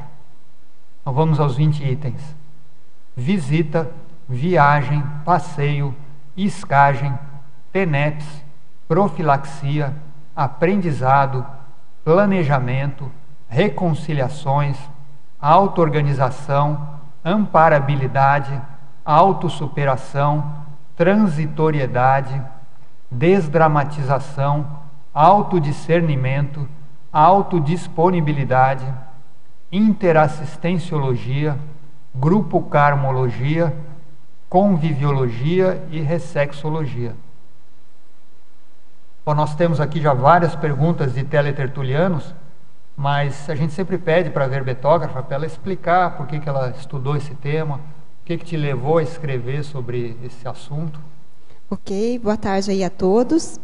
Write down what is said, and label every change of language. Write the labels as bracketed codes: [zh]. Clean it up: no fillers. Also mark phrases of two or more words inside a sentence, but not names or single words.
[pt] Então vamos aos 20 itens: visita, viagem, passeio, escagem, TENEPS, profilaxia, aprendizado, planejamento, reconciliações, auto-organização, amparabilidade, autossuperação, transitoriedade, desdramatização, autodiscernimento, autodisponibilidade, interassistenciologia, grupo karmologia, conviviologia e ressexologia. Bom, nós temos aqui já várias perguntas de teletertulianos, mas a gente sempre pede para a verbetógrafa para ela explicar por que ela estudou esse tema, o que te levou a escrever sobre esse assunto. Ok, boa tarde aí a todos.